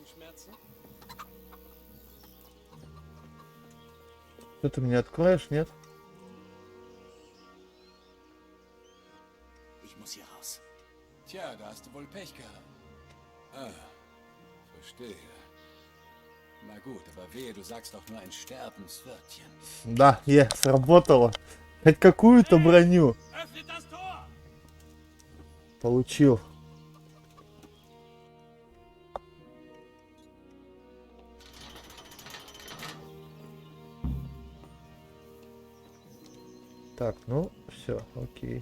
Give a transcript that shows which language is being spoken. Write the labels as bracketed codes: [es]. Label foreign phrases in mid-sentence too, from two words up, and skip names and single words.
[ru] Что ты мне откроешь, нет? [de] Ich muss hier raus. Tja, da hast du wohl Pech gehabt. Ah, verstehe. Na gut, aber wehe, du sagst doch nur ein Sterbenswörtchen. [ru] Да, сработало. Хоть какую-то броню. Получил. Так, ну, все, окей.